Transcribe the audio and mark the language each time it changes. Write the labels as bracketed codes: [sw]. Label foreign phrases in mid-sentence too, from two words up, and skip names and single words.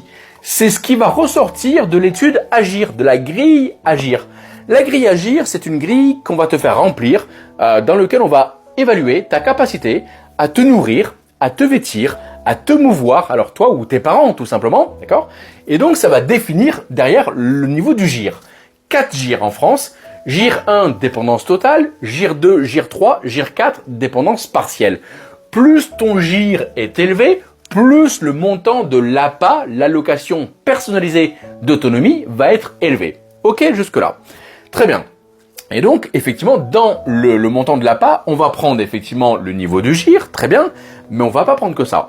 [fr] C'est ce qui va ressortir de l'étude Agir, de la grille Agir. La grille Agir, c'est une grille qu'on va te faire remplir, dans laquelle on va évaluer ta capacité à te nourrir, à te vêtir, à te mouvoir, alors toi ou tes parents tout simplement, d'accord? Et donc ça va définir derrière le niveau du GIR. 4 GIR en France, GIR 1, dépendance totale, GIR 2, GIR 3, GIR 4, dépendance partielle. Plus ton GIR est élevé, plus le montant de l'APA, l'allocation personnalisée d'autonomie, va être élevé. Ok, jusque-là. Très bien. Et donc, effectivement, dans le montant de l'APA, on va prendre effectivement le niveau du GIR, très bien, mais on va pas prendre que ça.